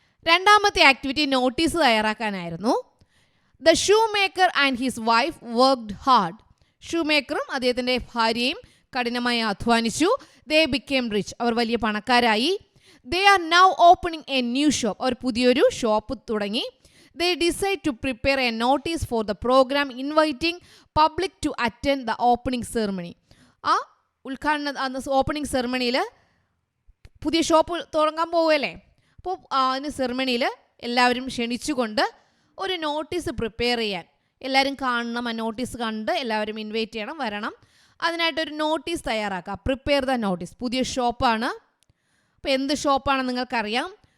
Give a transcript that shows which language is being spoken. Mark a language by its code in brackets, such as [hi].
[ml] രണ്ടാമത്തെ activity notice തയ്യാറാക്കാനായിരുന്നു. [en] The shoe maker and his wife worked hard. [ml] Shoe മേക്കറും അദ്ദേഹത്തിൻ്റെ ഭാര്യയും കഠിനമായി അധ്വാനിച്ചു. [en] they became rich, [ml] അവർ വലിയ പണക്കാരായി. [en] they are now opening a new shop, [ml] അവർ പുതിയൊരു ഷോപ്പ് തുടങ്ങി. [en] They decide to prepare a notice for the program inviting public to attend the opening ceremony. [ml] ആ opening സെറമണിയിൽ പുതിയ shop തുടങ്ങാൻ പോവുകയല്ലേ, അപ്പോൾ അതിന് സെറമണിയിൽ എല്ലാവരും ക്ഷണിച്ചുകൊണ്ട് ഒരു നോട്ടീസ് പ്രിപ്പയർ ചെയ്യാൻ, എല്ലാവരും കാണണം, ആ നോട്ടീസ് കണ്ട് എല്ലാവരും ഇൻവൈറ്റ് ചെയ്യണം, വരണം. അതിനായിട്ടൊരു നോട്ടീസ് തയ്യാറാക്കുക. [en] Prepare the notice. [ml] പുതിയ ഷോപ്പാണ്, അപ്പോൾ എന്ത് ഷോപ്പാണെന്ന് നിങ്ങൾക്കറിയാം.